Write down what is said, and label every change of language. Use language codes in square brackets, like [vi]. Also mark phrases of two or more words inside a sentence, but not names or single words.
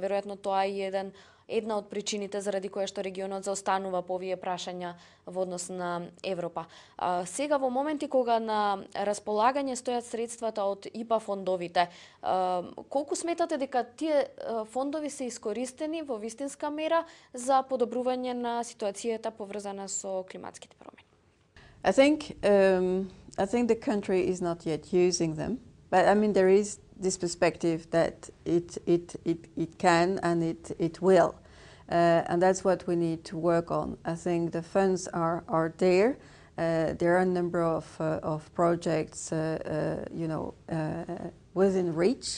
[mk] Веројатно тоа е една од причините заради која што регионот заостанува по овие прашања во однос на Европа. Сега во моменти кога на располагање стојат средствата од ИПА фондовите, колку сметате дека тие фондови се искористени во вистинска мера за подобрување на ситуацијата поврзана со климатските промени? [en] I think the country is not yet using them, but I mean there is this perspective that it can and it will, and that's what we need to work on. I think the funds are there. There are a number of projects, within reach.